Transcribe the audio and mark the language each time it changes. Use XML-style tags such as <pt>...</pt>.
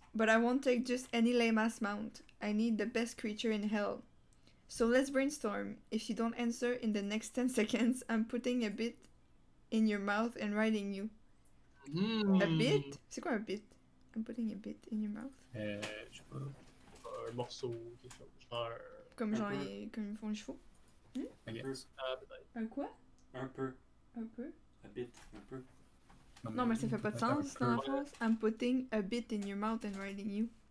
<en>But I won't take just any lame-ass mount. I need the best creature in hell. So let's brainstorm. If you don't answer in the next 10 seconds, I'm putting a bit in your mouth and riding you. A bit?</en> <fr>C'est quoi un bit?</fr> <en>I'm putting a bit in your mouth.</en> <fr>Je sais pas. Un morceau, quelque chose. Genre. Comme genre, peu. comme ils font les chevaux.</fr> <en>I guess.</en> <fr>Ah, peut-être. Un quoi? Un peu. Un peu?</fr> <en>A bit.</en> <fr>Un peu. Non, mais ça fait pas de sens dans la phrase.</fr> <en>I'm putting a bit in your mouth and riding you.</en>